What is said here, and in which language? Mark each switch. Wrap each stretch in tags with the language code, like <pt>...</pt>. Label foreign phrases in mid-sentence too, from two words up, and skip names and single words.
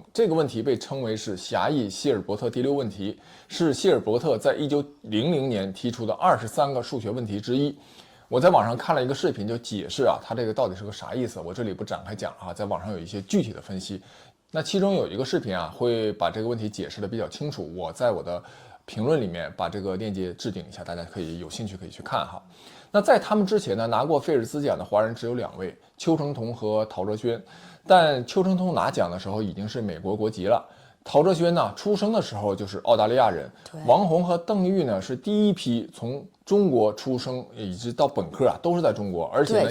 <zh>這個問題被稱為是狹義謝爾伯特第6問題，是謝爾伯特在1900年提出的23個數學問題之一。我在網上看了一個視頻，就解釋啊，它這個到底是個啥意思，我這裡不展開講啊，在網上有一些具體的分析。那其中有一個視頻啊，會把這個問題解釋的比較清楚，我在我的評論裡面把這個鏈接置頂一下，大家可以有興趣可以去看哈。那在他們之前呢，拿過菲爾茲獎的華人只有2位，邱成桐和陶哲軒，但邱成桐拿獎的時候已經是美國國籍了。陶哲轩呢，出生的时候就是澳大利亚人。王洪和邓玉呢，是第一批从中国出生一直到本科都是在中国，而且呢，</zh>